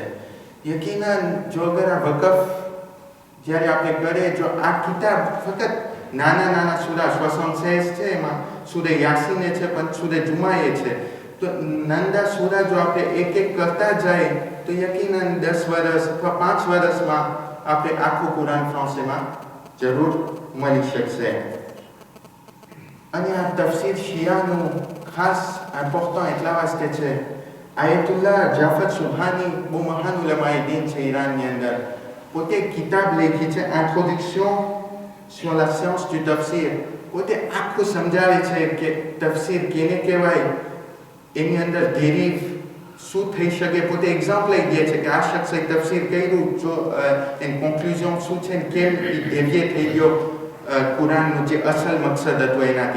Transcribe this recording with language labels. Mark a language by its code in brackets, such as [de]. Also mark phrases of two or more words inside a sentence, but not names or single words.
[gu] યકીનન જો અગર આ વકફ જ્યારે આપણે કરીએ જો આ કિતાબ ફક્ત નાના નાના સૂરા 76 છે એમાં સૂરે યાસીને છે પણ સૂરે જુમાએ છે તો નંદા સૂરા જો આપણે એક એક કરતા જાય તો યકીનન 10 વર્ષ અથવા 5 વર્ષમાં આપણે આખું કુરાન ફ્રાન્સમાં જરૂર મળી શકશે. અને આ તફસીર શિયાનું ખાસ ઇમ્પોર્ટન્ટ એટલા વાસ્તે છે. આયતુલ્લાહ જાફર સુહાની બહુ મહાન ઉલમાએ દીન છે ઈરાનની અંદર. પોતે કિતાબ લખી છે [fr] introduction sur la science du tafsir. [gu] પોતે આખું સમજાવે છે કે તફસીર કેને કહેવાય, એની અંદર ડેરિવ શું થઈ શકે. પોતે એક્ઝામ્પલ લઈ દે છે કે આ શખ્સે તફસીર કર્યું જો એની કોન્ક્લુઝન શું છે કેમ એ ડેવિએ થઈ ગયો કુરાનનું જે અસલ મકસદ હતો એનાથી.